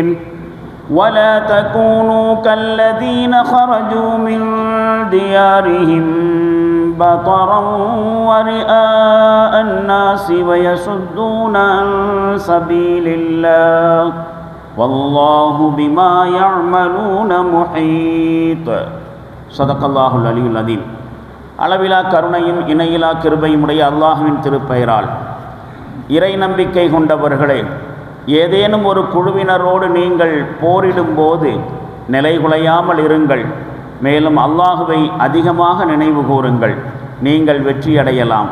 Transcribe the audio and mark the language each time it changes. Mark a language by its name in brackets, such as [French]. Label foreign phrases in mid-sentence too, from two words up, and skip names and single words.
[Arabic] ولا تكونوا كالذين خرجوا من ديارهم بطرا ورئاء الناس ويصدون عن سبيل الله والله بما يعملون محيط. صدق الله العلي العظيم. [Tamil] அளவிலா கருணையும் இணையிலா கிருபையும் உடைய அல்லாஹ்வின் திருப்பெயரால் இறை நம்பிக்கை கொண்டவர்களே, ஏதேனும் ஒரு குழுவினரோடு நீங்கள் போரிடும்போது நிலைகுலையாமல் இருங்கள். மேலும் அல்லாஹுவை அதிகமாக நினைவு கூறுங்கள், நீங்கள் வெற்றியடையலாம்.